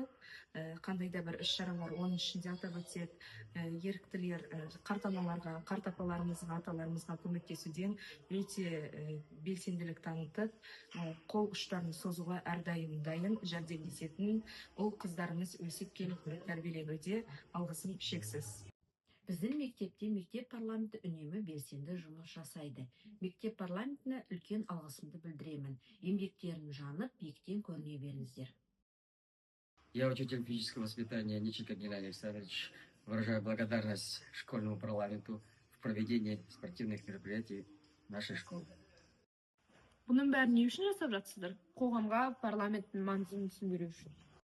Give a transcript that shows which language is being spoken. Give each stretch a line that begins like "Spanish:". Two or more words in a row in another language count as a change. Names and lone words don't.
Kazakh: Қандай да бір іс-шаралар, оның ішінде атап өтсек, еріктілер қарт аналарға, қарт апаларымызға, аталарымызға көмектесуден өте белсенділік танытып, қол ұштарын созуға әрдайым дайын жәрдемдесетін ұл қыздарымыз өсіп келіп тәрбиеленуде. Алғысым шексіз. Біздің мектепте мектеп парламенті үнемі белсенді жұмыс жасайды. Мектеп парламентіне үлкен алғысымды білдіремін. Еңбектерін жанып, биіктен көріне беріңіздер.
Russian: Я, учитель физического воспитания Ниченко Геннадий Александрович, выражаю благодарность школьному парламенту в проведении спортивных мероприятий нашей школы.
Kazakh: Бұның бәрін не үшін жасап жатсыздар? Қоғамға парламенттің маңызын түсіндіру үшін.